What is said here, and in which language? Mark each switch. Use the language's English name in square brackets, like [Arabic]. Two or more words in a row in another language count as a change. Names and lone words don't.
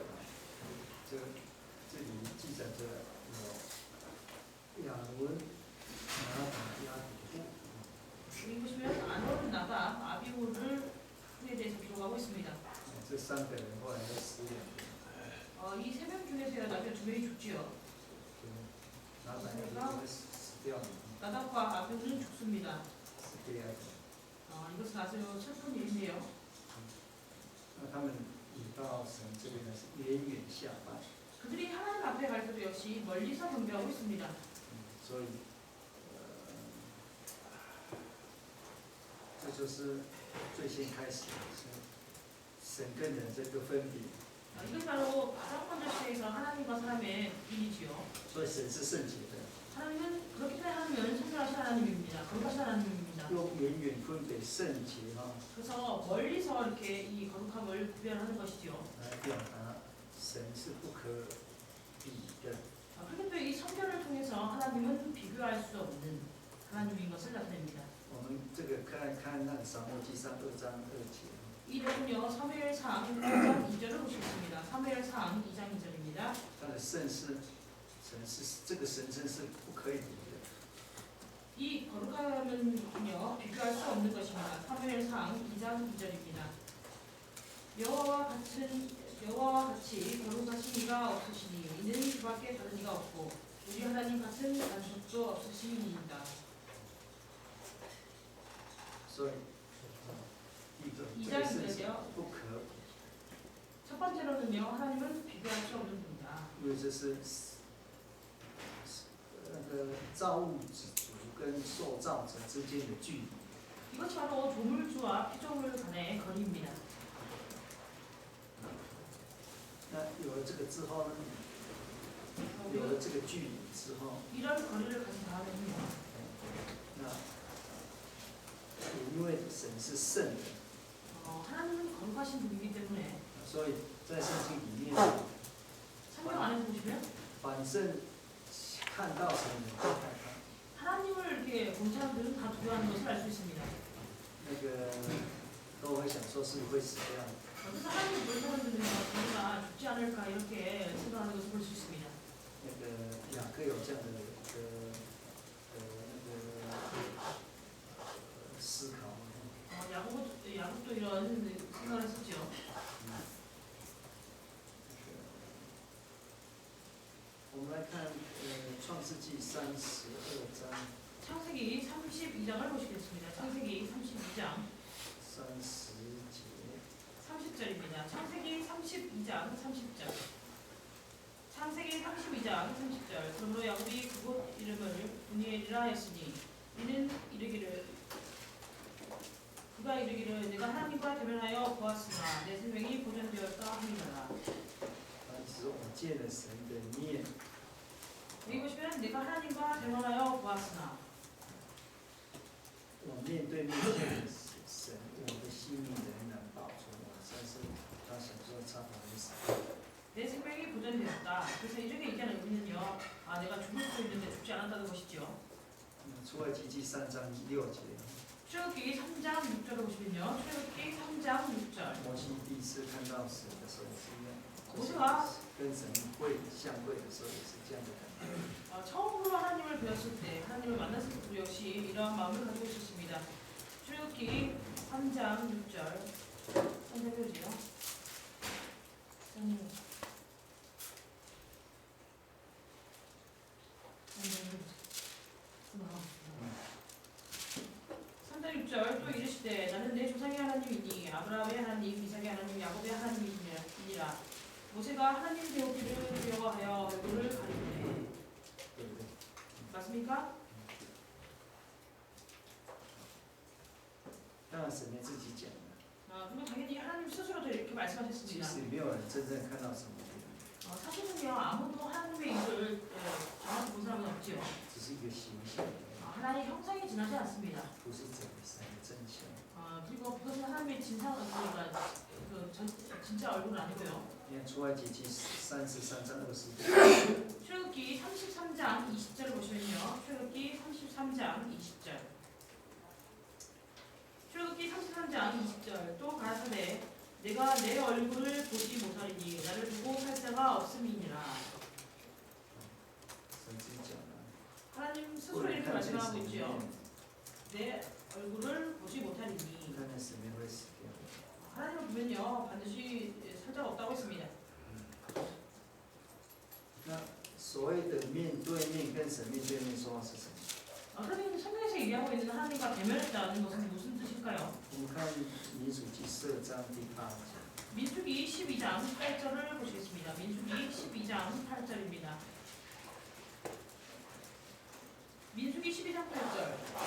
[Chinese] 这里记载着有亚伦、拿达、亚比户。 [Korean] 여기 보시면 아론, 나답, 아비후를 에 대해서 기록하고 있습니다. [Chinese] 这3个人后来都死了。 [Korean] 이 세 명 중에서 남편 2명이 죽지요. [Chinese] 拿达因为死掉了， [Korean] 나답과 아비후는 죽습니다. [Chinese] 是这样的。 [Korean] 이것은 아주 슬픈 일인데요. [Chinese] 那他们引到神这边呢是远远下拜。 [Korean] 그들이 하나님 앞에 갈 때도 역시 멀리서 경배하고 있습니다. [Chinese] 所以，这就是最先开始是神跟人这个分别。 [Korean] 이것 바로 가장 먼저 시작해서 하나님과 사람의 일이지요. [Chinese] 所以神是圣洁的， [Korean] 하나님은 그렇기 때문에 하나님은 선택하신 하나님입니다. 거룩하신 하나님입니다. [Chinese] 又远远分别圣洁哈， [Korean] 그래서 멀리서 이렇게 이 거룩함을 구별하는 것이지요. [Chinese] 来表达神是不可比的。 [Korean] 그렇기 때문에 이 성경을 통해서 하나님은 비교할 수 없는 하나님인 것을 나타냅니다. [Chinese] 我们这个看那个撒母耳记上2章2节。 [Korean] 이 내용은요 사무엘상 2장 2절을 보시겠습니다. 사무엘상 2장 2절입니다. [Chinese] 他的圣是神是这个神圣是不可以比的。 [Korean] 이 거룩함은요 비교할 수 없는 것입니다. 사무엘상 2장 2절입니다. 여호와와 같이 거룩하신 이가 없으시니 이는 그밖에 다른 이가 없고 우리 하나님 같은 단속도 없으시니이다. [Chinese] 所以， [Korean] 2장 한편으로는요, 하나님은 비교할 수 없는 분이다. [Chinese] 因为这是那个造物主跟受造者之间的距离。 [Korean] 이것이 바로 조물주와 피조물 간의 거리입니다. [Chinese] 那有了这个之后呢，有了这个距离之后， [Korean] 이런 거리를 가진 다음에는요. [Chinese] 那因为神是圣人， [Korean] 하나님은 거룩하신 분이기 때문에 [Chinese] 所以在圣经里面， [Korean] 성경 안에 보시면 [Chinese] 反正看到神人就害怕。 [Korean] 하나님을 이렇게 본 사람들은 다 두려워하는 것을 알 수 있습니다. [Chinese] 那个都会想说是会死掉。 [Korean] 그래서 하나님을 본 사람들은 자기가 죽지 않을까 이렇게 생각하는 것을 볼 수 있습니다. [Chinese] 那个雅各有这样的思考。 [Korean] 야곱도 이런 생각을 했었죠. [Chinese] 我们来看创世纪32章。 [Korean] 창세기 32장을 보시겠습니다. 창세기 32장 30절입니다. 창세기 32장 30절. 창세기 32장 30절. 그러므로 야곱이 그곳 이름을 분이엘이라 했으니 이는 그가 이르기를 내가 하나님과 대면하여 보았으나 내 생명이 보존되었다 함이라. [Chinese] 只是我见了神的面。 [Korean] 여기 보시면 내가 하나님과 대면하여 보았으나 [Chinese] 我面对面见了神，我的性命仍然保存。我但是他想说他不会死。 [Korean] 내 생명이 보존되었다. 그래서 이렇게 얘기하는 의미는요. 내가 죽을 수 있는데 죽지 않았다는 것이죠. [Chinese] 出埃及记3章6节。 [Korean] 출애굽기 3장 6절을 보시면요. 출애굽기 3장 6절. [Chinese] 摩西第一次看到神的时候也是一样， [Korean] 모세가 [Chinese] 跟神相会的时候也是这样的感觉。 [Korean] 처음으로 하나님을 배웠을 때, 하나님을 만났을 때도 역시 이러한 마음을 가지고 있었습니다. 출애굽기 3장 6절. 3장 표지요. 3장 6절 또 이르시되 나는 내 조상의 하나님이니 아브라함의 하나님, 이삭의 하나님, 야곱의 하나님이니라. 모세가 하나님 되었기를 두려워하여 얼굴을 가리우네. 맞습니까? [Chinese] 当然神也自己讲的， [Korean] 그리고 당연히 하나님 스스로도 이렇게 [Chinese] 其 [Korean] 말씀하셨습니다. [Chinese] 实没有人真正看到神的面， [Korean] 사실은요 아무도 하나님의 일을 정확히 본 사람은 없지요. [Chinese] 只是一个形象， [Korean] 하나님의 형상이 지나지 않습니다. [Chinese] 不是真的神的真相。 [Korean] 그리고 그것은 하나님의 그러니까 진짜 얼굴은 아니고요. [Chinese] 你看出埃及记33章20节， [Korean] 출애굽기 33장 20절을 보시면요. 출애굽기 33장 20절. 출애굽기 33장 20절. 또 가라사대 내가 내 얼굴을 보지 못하리니 나를 보고 살 자가 없음이니라. [Chinese] 神自己讲的， [Korean] 하나님 [Chinese] 不 [Korean] 스스로 [Chinese] 能 [Korean] 이렇게 [Chinese] 看见 [Korean] 말씀하고 [Chinese] 神的 [Korean] 있죠. [Chinese] 面， [Korean] 내 얼굴을 보지 못하리니 [Chinese] 看见神面会死掉。 [Korean] 하나님을 보면요 반드시 살 자가 없다고 했습니다. [Chinese] 那所谓的面对面跟神面对面说话是什么？ [Korean] 그러면 성경에서 얘기하고 있는 하나님과 대면했다는 것은 무슨 뜻일까요? [Chinese] 我们看民数记12章第8节。 [Korean] 민수기 12장 8절을 보시겠습니다. 민수기 12장 8절입니다. 민수기 12장 8절.